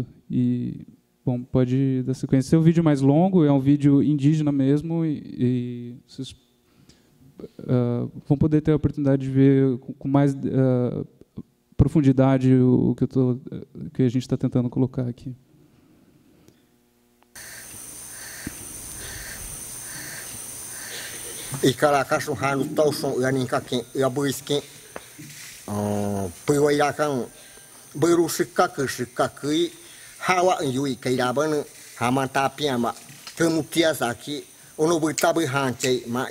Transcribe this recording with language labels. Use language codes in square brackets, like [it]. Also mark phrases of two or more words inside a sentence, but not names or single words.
[pt] E, bom, pode dar sequência. É um vídeo mais longo, é um vídeo indígena mesmo, e vocês vão poder ter a oportunidade de ver com mais profundidade o que a gente está tentando colocar aqui. [cbs] Ikarakasu hanu tauson yaninkakin yabuiskin puwairakan berusikakui hawa yui kairaban hamantapiama temutiasaki onobutabu hanchei